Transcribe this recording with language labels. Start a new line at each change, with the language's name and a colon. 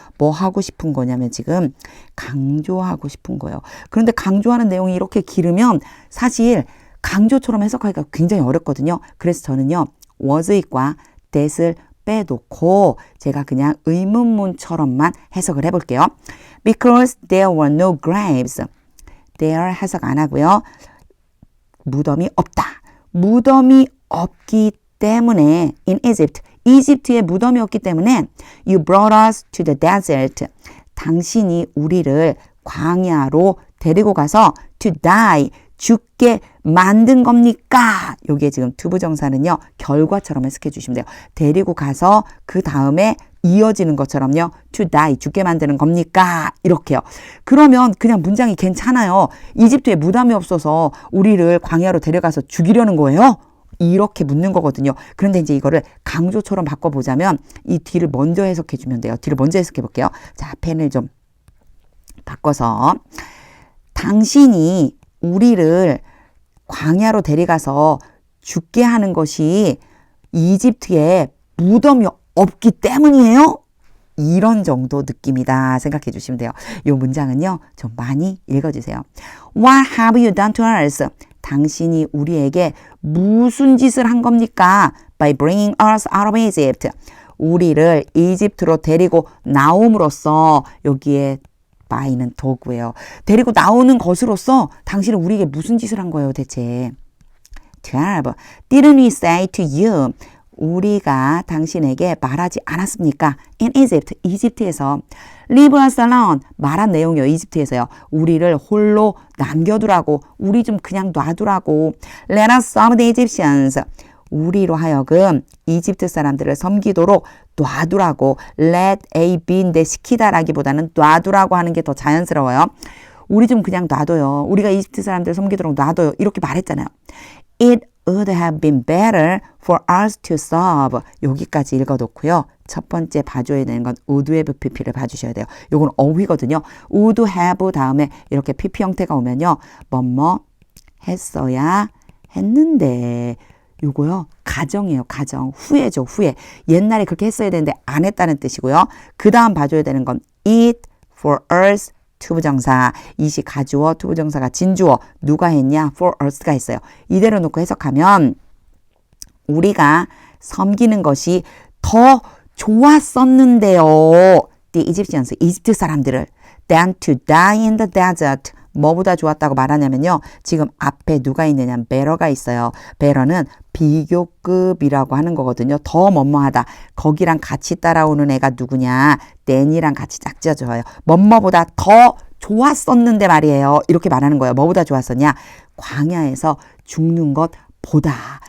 Korean: 뭐 하고 싶은 거냐면 지금 강조하고 싶은 거예요. 그런데 강조하는 내용이 이렇게 길으면 사실 강조처럼 해석하기가 굉장히 어렵거든요. 그래서 저는요. was it과 that을 빼놓고 제가 그냥 의문문처럼만 해석을 해볼게요.
English: Because there were no graves.
Korean: there 해석 안 하고요. 무덤이 없다. 무덤이 없기 때문에
English: in Egypt,
Korean: 이집트에 무덤이 없기 때문에
English: you brought us to the desert.
Korean: 당신이 우리를 광야로 데리고 가서
English: to die,
Korean: 죽게 만든 겁니까? 여기에 지금 투부정사는요. 결과처럼 해석해 주시면 돼요. 데리고 가서 그 다음에 이어지는 것처럼요.
English: to die,
Korean: 죽게 만드는 겁니까? 이렇게요. 그러면 그냥 문장이 괜찮아요. 이집트에 무덤이 없어서 우리를 광야로 데려가서 죽이려는 거예요? 이렇게 묻는 거거든요. 그런데 이제 이거를 강조처럼 바꿔보자면 이 뒤를 먼저 해석해 주면 돼요. 뒤를 먼저 해석해 볼게요. 자, 펜을 좀 바꿔서 당신이 우리를 광야로 데려가서 죽게 하는 것이 이집트에 무덤이 없기 때문이에요? 이런 정도 느낌이다 생각해 주시면 돼요. 이 문장은요. 좀 많이 읽어주세요.
English: What have you done to us?
Korean: 당신이 우리에게 무슨 짓을 한 겁니까?
English: By bringing us out of Egypt.
Korean: 우리를 이집트로 데리고 나옴으로써 여기에 by는 도구예요. 데리고 나오는 것으로서 당신은 우리에게 무슨 짓을 한 거예요 대체?
English: 12. Didn't we say to you?
Korean: 우리가 당신에게 말하지 않았습니까?
English: In Egypt,
Korean: 이집트에서
English: Leave us alone.
Korean: 말한 내용이요. 이집트에서요. 우리를 홀로 남겨두라고. 우리 좀 그냥 놔두라고.
English: Let us serve the Egyptians.
Korean: 우리로 하여금 이집트 사람들을 섬기도록 놔두라고. Let A be인데 시키다라기보다는 놔두라고 하는 게 더 자연스러워요. 우리 좀 그냥 놔둬요. 우리가 이집트 사람들을 섬기도록 놔둬요. 이렇게 말했잖아요.
English: It would have been better for us to serve.
Korean: 여기까지 읽어놓고요. 첫 번째 봐줘야 되는 건 would have pp를 봐주셔야 돼요. 요건 어휘거든요. would have 다음에 이렇게 pp 형태가 오면요. 뭐뭐 했어야 했는데 요거요. 가정이에요. 가정. 후회죠. 후회. 옛날에 그렇게 했어야 되는데 안 했다는 뜻이고요. 그 다음 봐줘야 되는 건 it for us 투부정사, 이시 가주어, 투부정사가 진주어. 누가 했냐? for us가 했어요. 이대로 놓고 해석하면 우리가 섬기는 것이 더 좋았었는데요.
English: The Egyptians,
Korean: 이집트 사람들을
English: than to die in the desert.
Korean: 뭐보다 좋았다고 말하냐면요. 지금 앞에 누가 있느냐? better가 있어요. better는 비교급이라고 하는 거거든요. 더 뭐뭐하다. 거기랑 같이 따라오는 애가 누구냐? than이랑 같이 짝지어줘요. 뭐뭐보다 더 좋았었는데 말이에요. 이렇게 말하는 거예요. 뭐보다 좋았었냐? 광야에서 죽는 것보다.